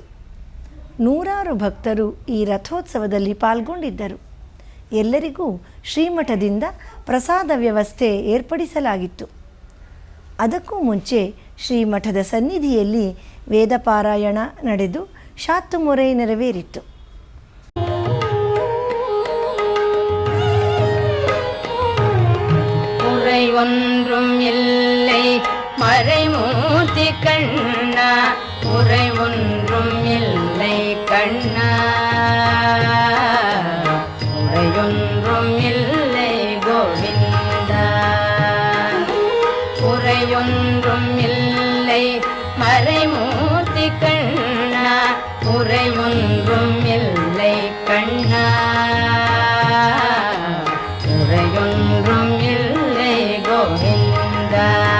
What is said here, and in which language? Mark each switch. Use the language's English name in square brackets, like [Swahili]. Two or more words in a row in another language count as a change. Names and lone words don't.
[Kannada] ನೂರಾರು ಭಕ್ತರು ಈ ರಥೋತ್ಸವದಲ್ಲಿ ಪಾಲ್ಗೊಂಡಿದ್ದರು. ಎಲ್ಲರಿಗೂ ಶ್ರೀಮಠದಿಂದ ಪ್ರಸಾದ ವ್ಯವಸ್ಥೆ ಏರ್ಪಡಿಸಲಾಗಿತ್ತು. ಅದಕ್ಕೂ ಮುಂಚೆ ಶ್ರೀಮಠದ ಸನ್ನಿಧಿಯಲ್ಲಿ ವೇದಪಾರಾಯಣ ನಡೆದು ಶಾತುಮುರೆ ನೆರವೇರಿತು. [Tamil] உரை ஒன்றும் இல்லை மறைமூர்த்தி கண்ணா, உரை ஒன்றும் இல்லை கண்ணா, உரையொன்றும் இல்லை கோவிந்தா, உரையொன்றும் இல்லை மறைமூர்த்தி கண்ணா, உரை ஒன்றும் இல்லை கண்ணா, உரையொன்றும் இல்லை கோவிந்தா.